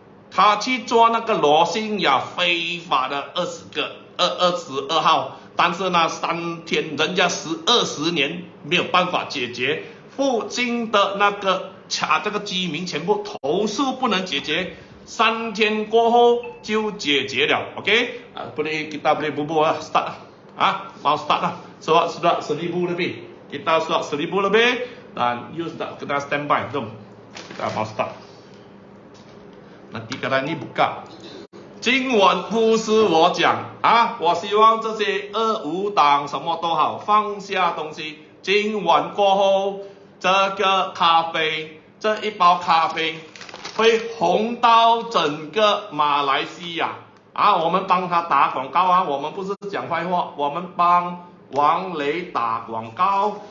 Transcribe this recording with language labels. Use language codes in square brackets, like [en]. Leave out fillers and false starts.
[zh] 他去做那个罗兴亚非法的22号，但是呢3天人家20年没有办法解决，附近的那个这个居民全部投诉不能解决，3天过后就解决了 ，OK？ [ms] kita boleh bubuh start mau start lah. Sudah 1000 lebih. Kita sudah 1000 lebih dan you sudah kena standby, jom. Kita mau start. Nanti kadang ini buka. [zh] 今晚不是我讲我希望这些2、5党什么都好，放下东西。今晚过后，这个咖啡，这一包咖啡会红到整个马来西亚我们帮他打广告我们不是讲坏话，我们帮王雷打广告。